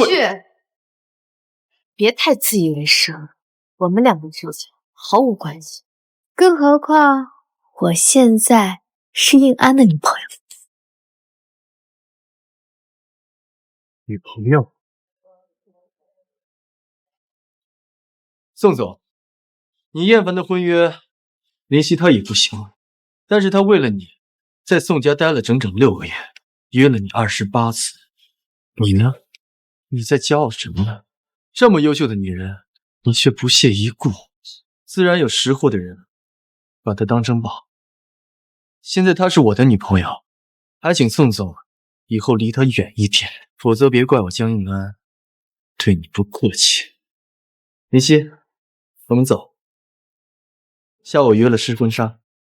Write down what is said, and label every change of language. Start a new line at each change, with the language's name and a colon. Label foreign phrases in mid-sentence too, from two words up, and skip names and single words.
Chinese: 宋雪，別太自以為是了，我們兩個之間毫無關係，更何況我現在是應安的女朋友。女朋友？宋總，你厭煩的婚約，林夕她也不喜歡，但是她為了你，在宋家待了整整6個月，約了你28次。你呢？你在驕傲什麼呢？這麼優秀的女人，你卻不屑一顧，自然有識貨的人把她當成寶。現在她是我的女朋友，還請宋總以後離她遠一點，否則別怪我江映安對你不客氣。林夕，我們走。下午約了試婚紗。